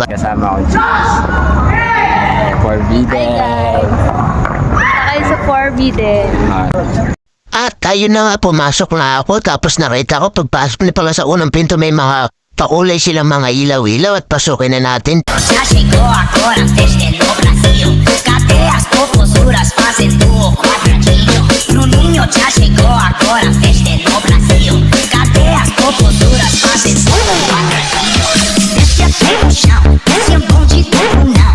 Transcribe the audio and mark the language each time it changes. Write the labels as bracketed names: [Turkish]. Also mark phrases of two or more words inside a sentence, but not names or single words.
[Filipino] Kasama ko, James. Forbidden. Hi guys! Sakay sa Forbidden. At ayun na nga, pumasok na ako. Tapos nakita ko, pagpasok na pala sa unang pinto, may mga pakulay silang mga ilaw-ilaw. At pasukin na natin. [Portuguese] Já chegou agora, festa no Brasil. Cadê as popozuras fazendo o quadradinho? Bruninho já chegou agora, festa no Brasil. Cadê as popozuras fazendo o quadradinho? Desce até o chão, desce o bonde todo não.